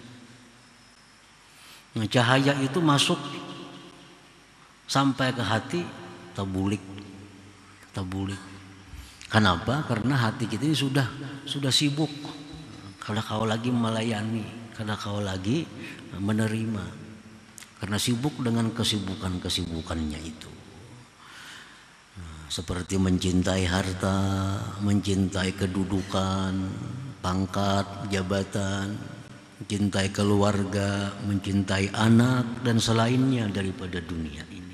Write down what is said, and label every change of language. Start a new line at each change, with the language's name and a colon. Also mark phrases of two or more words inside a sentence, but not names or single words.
Indonesian: Nah, cahaya itu masuk sampai ke hati, tabulik. Kenapa? Karena hati kita ini sudah sibuk. Kada kau lagi melayani, kada kau lagi menerima. Karena sibuk dengan kesibukannya itu. Seperti mencintai harta, mencintai kedudukan, pangkat, jabatan, mencintai keluarga, mencintai anak dan selainnya daripada dunia ini.